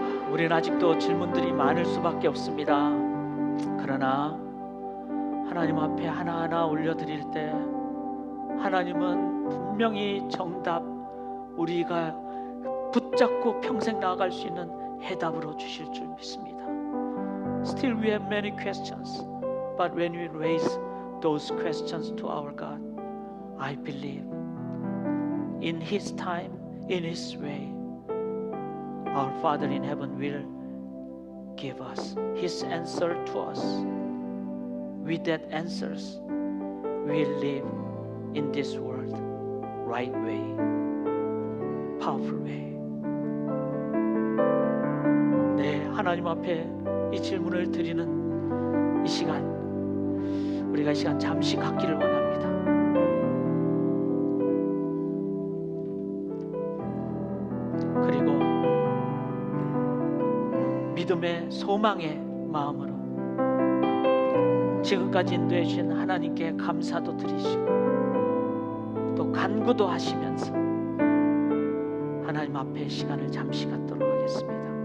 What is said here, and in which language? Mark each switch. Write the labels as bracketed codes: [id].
[ko] 우리는 아직도 질문들이 많을 수밖에 없습니다. 그러나 하나님 앞에 하나하나 올려드릴 때 하나님은 분명히 정답, 우리가 붙잡고 평생 나아갈 수 있는 해답으로 주실 줄 믿습니다. [en] Still we have many questions, but when we raise those questions to our God, I believe in His time, in His way, our Father in heaven will give us His answer to us. With that answers, we will live in this world right way, powerful way. [ko] 네, 하나님 앞에 이 질문을 드리는 이 시간, 우리가 이 시간 잠시 갖기를 원합니다. 그리고 믿음의 소망의 마음으로 지금까지 인도해 주신 하나님께 감사도 드리시고 또 간구도 하시면서 하나님 앞에 시간을 잠시 갖도록 하겠습니다.